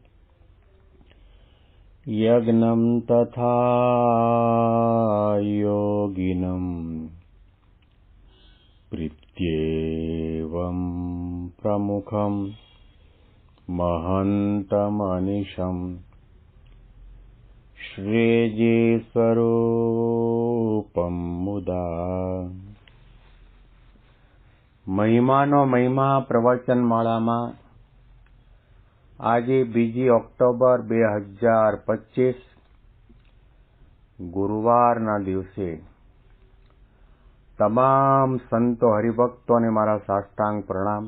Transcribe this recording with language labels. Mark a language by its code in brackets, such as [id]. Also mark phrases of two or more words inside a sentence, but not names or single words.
[sa] यज्ञं तथा योगिनं प्रीत्येवं प्रमुखं महन्तमनिशम् श्रीजीस्वरूपं मुदा। [gu] મહિમાનો મહિમા પ્રવચનમાળામાં આજે 2 ઓક્ટોબર 2025 ગુરુવારના દિવસે તમામ સંતો હરિભક્તોને મારા સાષ્ટાંગ પ્રણામ.